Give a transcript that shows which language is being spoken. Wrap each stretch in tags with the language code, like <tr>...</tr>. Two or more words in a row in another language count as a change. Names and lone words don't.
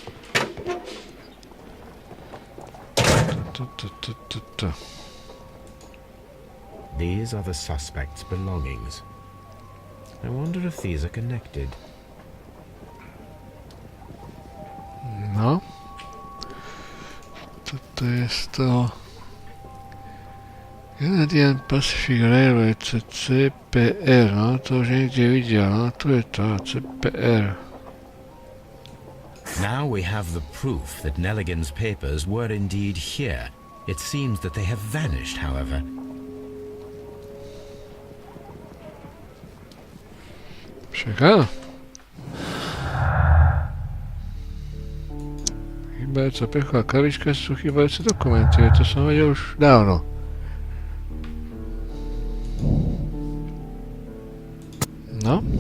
<en>These are the suspect's belongings. I wonder if these are connected.</en> <sk>No. Toto je z toho Canadian Pacific Railway CPR, no to už niekde videl, no tu je to CPR.</sk> <en>Now we have the proof that Nelligan's papers were indeed here. It seems that they have vanished, however.</en> <sk>Však áno. Chýbajúca plechová krabička sú chýbajúce dokumenty, to som vedel už dávno. No.</sk>